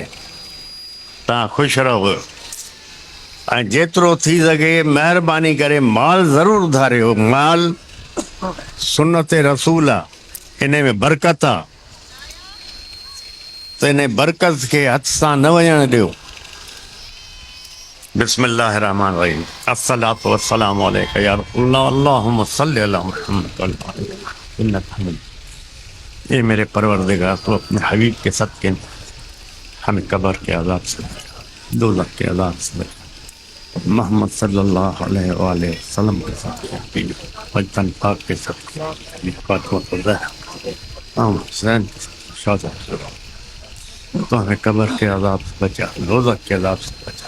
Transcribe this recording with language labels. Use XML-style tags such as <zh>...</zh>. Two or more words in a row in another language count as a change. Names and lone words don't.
<sd>तव्हां ख़ुशि रहो ऐं जेतिरो थी सघे महिरबानी करे माल ज़रूरु धारियो। माल सुन्नत रसूल आहे, इन में बरकत आहे, त इन बरकत खे हथ सां न वञणु ॾियो।</sd> <ar>بسم الله الرحمن الرحيم. الصلاة والسلام عليك يا رسول الله، اللهم صل على محمد.</ar> <ur>اے میرے پروردگار، تو اپنے حبیب کے صدقے ہمیں قبر کے عذاب سے، دوزخ کے عذاب سے، محمد</ur> <ar>صلى الله عليه وسلم</ar> <ur>کے صدقے، وطن پاک کے صدقے، فاطمہ زہرا، حسین تو ہمیں قبر کے عذاب سے بچا، دوزخ کے عذاب سے بچا.</ur>